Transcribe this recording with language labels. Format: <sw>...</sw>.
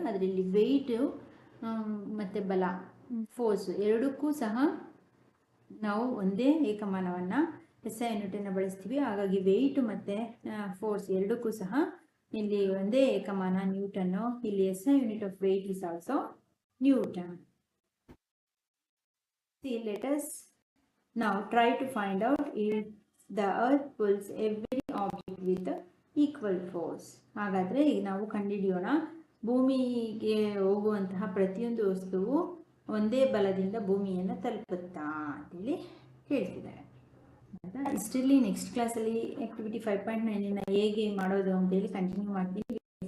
<kn>ಅದರಲ್ಲಿ ವೆಯ್ಟು ಮತ್ತು ಬಲ, ಫೋರ್ಸ್ ಎರಡಕ್ಕೂ ಸಹ ನಾವು ಒಂದೇ ಏಕಮಾನವನ್ನು SI ಯೂನಿಟನ್ನು ಬಳಸ್ತೀವಿ. ಹಾಗಾಗಿ ವೆಯ್ಟ್ ಮತ್ತು ಫೋರ್ಸ್ ಎರಡಕ್ಕೂ ಸಹ ಇಲ್ಲಿ ಒಂದೇ ಏಕಮಾನ ನ್ಯೂಟನ್ನು. ಇಲ್ಲಿ</kn> <en>SI unit of weight is also newton. See, let us now try to find out if the earth pulls every object with equal force.</en> <kn>ಹಾಗಾದರೆ ಈಗ ನಾವು ಕಂಡುಹಿಡಿಯೋಣ, ಭೂಮಿಗೆ ಹೋಗುವಂತಹ ಪ್ರತಿಯೊಂದು ವಸ್ತುವು ಒಂದೇ ಬಲದಿಂದ ಭೂಮಿಯನ್ನು ತಲುಪುತ್ತಾ ಅಂತೇಳಿ ಹೇಳ್ತಿದ್ದಾರೆ. ಇಷ್ಟರಲ್ಲಿ ನೆಕ್ಸ್ಟ್ ಕ್ಲಾಸಲ್ಲಿ ಆಕ್ಟಿವಿಟಿ 5.9 ಹೇಗೆ ಮಾಡೋದು ಅಂತೇಳಿ ಕಂಟಿನ್ಯೂ ಮಾಡ್ತೀನಿ.</kn>